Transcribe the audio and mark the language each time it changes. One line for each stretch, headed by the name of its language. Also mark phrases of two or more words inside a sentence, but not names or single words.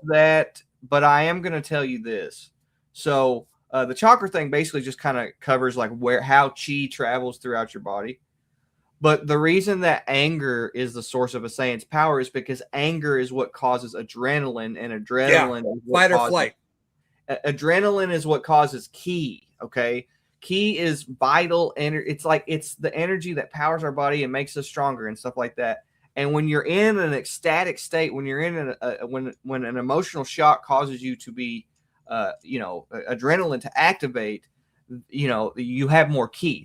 English: That, but I am going to tell you this. So the chakra thing basically just kind of covers like how chi travels throughout your body. But the reason that anger is the source of a Saiyan's power is because anger is what causes adrenaline, and adrenaline is fight or flight. Adrenaline is what causes ki. Okay. Ki is vital energy. It's the energy that powers our body and makes us stronger and stuff like that. And when you're in an ecstatic state, when you're in when an emotional shock causes you to be, adrenaline to activate, you have more ki.